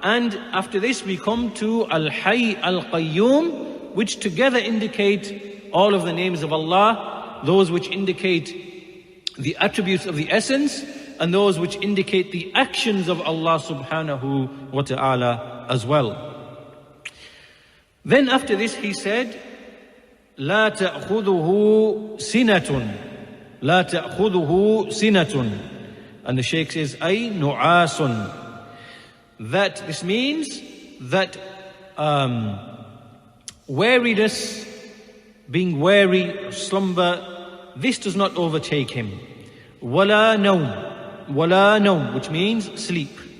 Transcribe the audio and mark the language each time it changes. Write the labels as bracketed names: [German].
[English] And after this we come to Al-Hayy, Al-Qayyum, which together indicate all of the names of Allah, those which indicate the attributes of the essence, and those which indicate the actions of Allah subhanahu wa ta'ala as well. Then after this he said, [Arabic] لا تأخذه سنة لا تأخذه سنة. [English] And the Shaykh says, [Arabic] أي نعاس. [English] That this means that weariness, being weary, slumber, this does not overtake him. [Arabic] ولا نوم, [English] which means sleep.